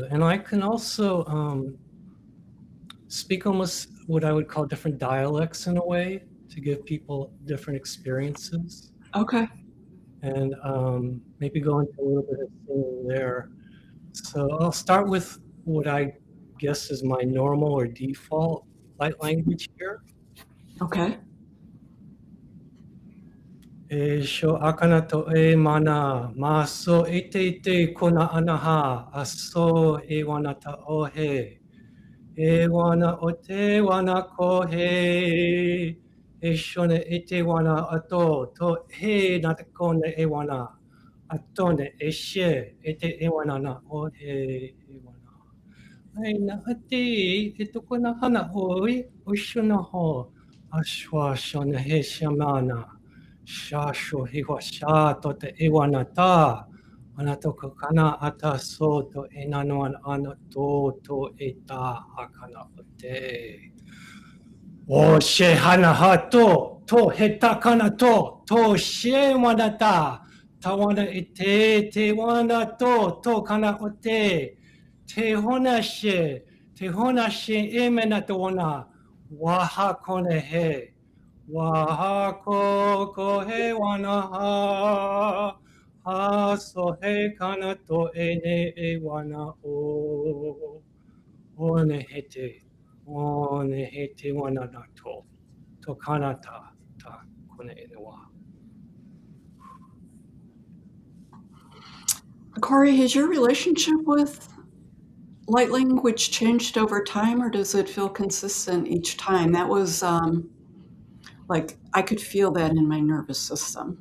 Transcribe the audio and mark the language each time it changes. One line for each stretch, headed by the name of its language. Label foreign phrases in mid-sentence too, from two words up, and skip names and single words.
English: And I can also speak almost what I would call different dialects in a way to give people different experiences. Okay. And maybe go into a little bit of singing there. So I'll start with what I guess is my normal or default light language here. Okay. E sho akana to e mana ma so ite kona anaha aso e wana ta ohe e wana o te wana ko he e shone ite wana ato to he na te kona e wana atone e she e te e wana na o he e wana ai na ati e toko na hana oi o shona ho ashwa shona he shamana Shasho hiwa sha to te iwana ta. Ana toko kana ata so to enanoan ana to e ta akana o te. O she hana ha to heta kana to she wanata, tawana ite, te wana to kana ote, te hona she emena to wana, waha kone he, waha ko he wana ha so he kana to ene e wana o, one hete wana na to kanata ta kone enewa. Corey, has your relationship with light language changed over time, or does it feel consistent each time? That was like I could feel that in my nervous system.